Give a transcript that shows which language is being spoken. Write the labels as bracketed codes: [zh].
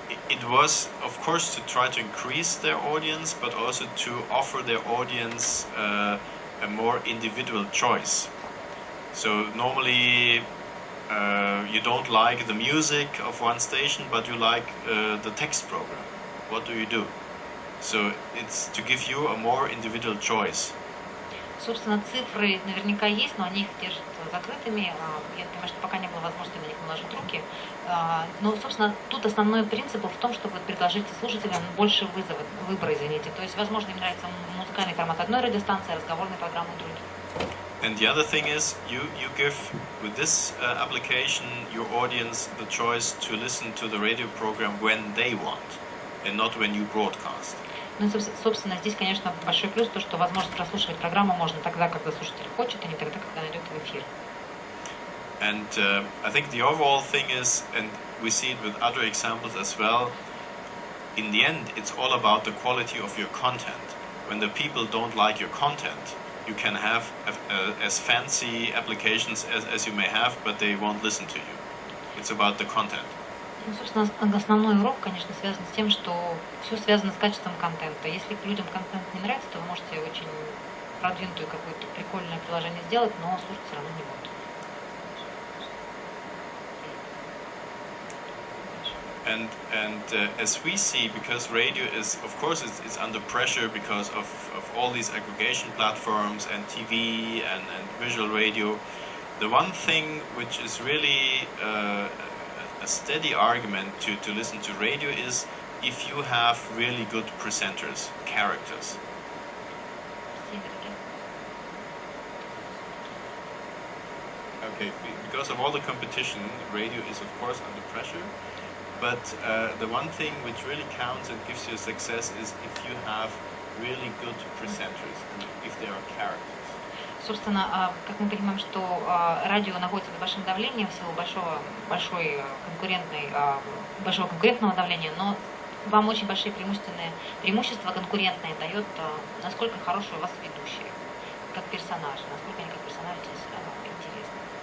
[en] It was, of course, to try to increase their audience, but also to offer their audience a more individual choice. So normally you don't like the music of one station, but you like the text program. What do? So it's to give you a more individual choice. [ru] Собственно, цифры наверняка есть, но они их держат закрытыми. Я понимаю, что пока не было возможности на них наложить руки. Но, собственно, тут основной принцип в том, чтобы предложить слушателям больше выбора, извините. То есть, возможно, им нравится музыкальный формат одной радиостанции, а разговорные программы других. [en] And the other thing is, you give, with this application, your audience the choice to listen to the radio program when they want, and not when you broadcast. [ru] Ну, собственно, здесь, конечно, большой плюс то, что возможность прослушивать программу можно тогда, когда слушатель хочет, а не тогда, когда найдет в эфир. [en] And I think the overall thing is, and we see it with other examples as well, in the end, it's all about the quality of your content. When the people don't like your content, you can have as fancy applications as you may have, but they won't listen to you. It's about the content. [ru] Ну, собственно, основной урок, конечно, связан с тем, что все связано с качеством контента. Если людям контент не нравится, то вы можете очень продвинутую какое-то прикольное приложение сделать, но слушать все равно не будут. [en] And as we see, because radio is, of course, it's under pressure because of all these aggregation platforms and TV and visual radio, the one thing which is really a steady argument to listen to radio is if you have really good presenters, characters. Okay, because of all the competition, radio is of course under pressure. But the one thing which really counts and gives you success is if you have really good presenters, if they are characters. [ru] Собственно, как мы понимаем, что радио находится под большим давлением в силу большого конкурентного давления, но вам очень большие преимущества конкурентные дает, насколько хорошие у вас ведущие, как персонажи, насколько они как персонажи интересны.